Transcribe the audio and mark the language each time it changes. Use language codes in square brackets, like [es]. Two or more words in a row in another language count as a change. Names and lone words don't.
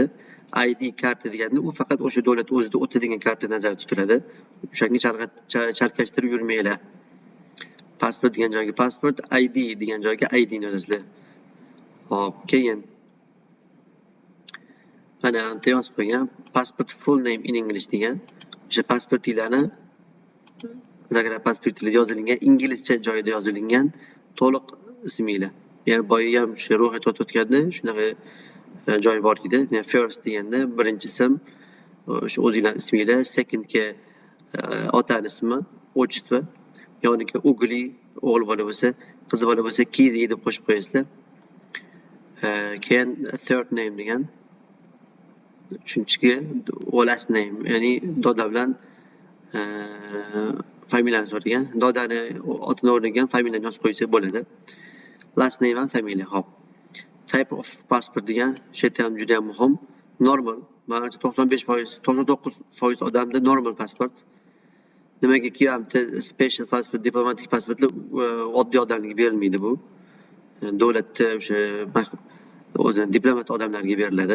[uz] ID karta deganda u faqat o'sha davlat o'zida o'tadigan karta nazarda tutiladi. O'shanga chalkashtirib yurmanglar. Pasport degan joyga pasport, ID degan joyga ID ni yozasizlar. Hop, keyin mana anta yozib qo'ygan [en] passport full name in English [uz] degan. O'sha pasportinglarni zagran pasportinglar yozilgan inglizcha joyida yozilgan to'liq isminglar. Ya'ni boya ham o'sha ro'yxat o'tganda shunaqa joy bor edi. Ya'ni first deganda birinchi ism o'sha o'zingizlar isminglar, secondga otaning ismi, отчество, yoniga o'g'li, o'g'il bola bo'lsa, qiz bola bo'lsa KZ deb qo'shib qo'yasizlar. Keyin [en] third name [uz] degan uchinchiga [en] last name, [uz] ya'ni doda bilan familiyani so'ragan. Dodani otini o'rnagan familiyani yozib qo'ysa bo'ladi. [en] Last name and family. [uz] Hop. [en] Type of passport [uz] degan shu yerda ham juda ham muhim. Normal. Menimcha 95%, 99% odamda normal pasport. Nimaga kiyamda [en] special passport, [uz] diplomatik pasportlar oddiy odamlarga berilmaydi bu. Davlatda o'sha o'zi diplomat odamlarga beriladi.